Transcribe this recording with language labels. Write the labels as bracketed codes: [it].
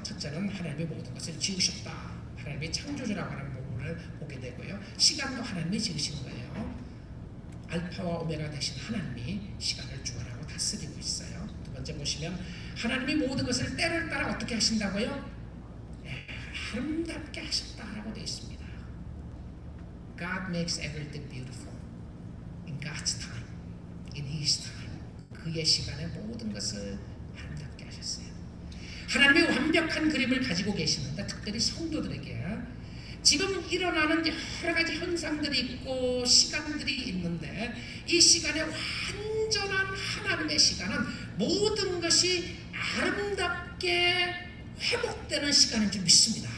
[ko] 첫째는 하나님이 모든 것을 지으셨다. 하나님이 창조주라고 하는 부분을 보게 되고요, 시간도 하나님이 지으신 거예요. 알파와 오메가 되신 하나님이 시간을 주관하고 다스리고 있어요. 두 번째 보시면 하나님이 모든 것을 때를 따라 어떻게 하신다고요? 아름답게 하셨다라고 되어 있습니다. [en] God makes everything beautiful in God's time, in His time. [ko] 그의 시간에 모든 것을 아름답게 하셨어요. 하나님이 완벽한 그림을 가지고 계시는데 특별히 성도들에게 지금 일어나는 여러 가지 현상들이 있고 시간들이 있는데 이 시간에 완전한 하나님의 시간은 모든 것이 아름답게 회복되는 시간인 줄 믿습니다.